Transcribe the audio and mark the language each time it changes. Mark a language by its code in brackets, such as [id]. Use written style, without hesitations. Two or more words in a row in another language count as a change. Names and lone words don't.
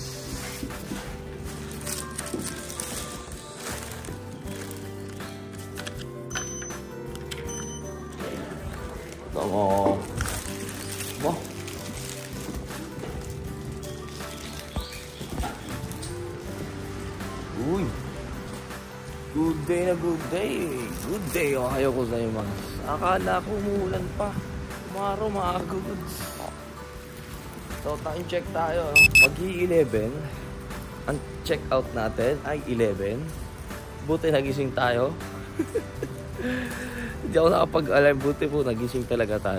[tl] Tama. Wah. Uy. [en] Good day na good day. Good day. [ja] おはようございます. [tl] Akala ko umuulan pa. Maro maaga goods. So time check tayo. Mag-11. Ang check out natin ay 11. Buti nagising tayo. Hindi ako nakapag-alarm. Buti po nagising talaga tayo.